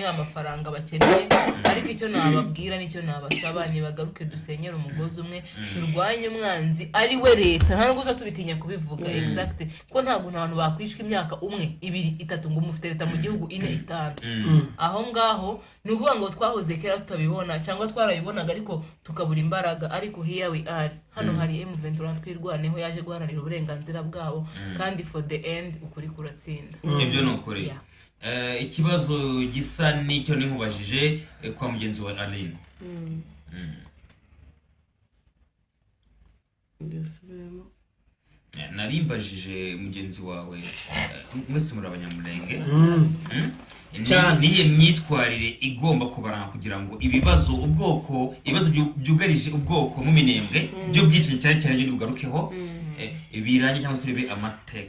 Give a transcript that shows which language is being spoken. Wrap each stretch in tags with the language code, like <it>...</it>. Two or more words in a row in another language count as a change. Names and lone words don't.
<rw>niba amafaranga bakeneye ariko icyo nababwira nicyo nabasaba ntibagaruke dusenyere umugozi umwe turwanye umwanzi ari we leta nta nubwo tubitinya kubivuga exact ko ntabwo abantu bakwishwa imyaka 1 2 3 ngo mufite leta mu gihugu 4 5 aho ngaho ni ukuvuga ngo twahoze kera tutabibona cyangwa twarabibonaga ariko tukabura imbaraga ariko</rw> <en>here we are</en> <rw>hano hari M23 twirwaneho yaje guharanira uburenganzira bwabo kandi</rw> <en>for the end</en> <rw>ukuri kuratsinda ibyo ni ukuri ikibazo gisa n'icyo ninkubajije kwa mugenzi wa Aline narimbajije mugenzi wawe mwese muri abanyamulenge nihe myitwarire igomba kubaranga kugira ngo ibibazo byugarije ubwoko mu minembwe by'ubwicanyi cyane cyane byo bigarukeho biranye cyangwa se bibe amateka.</rw>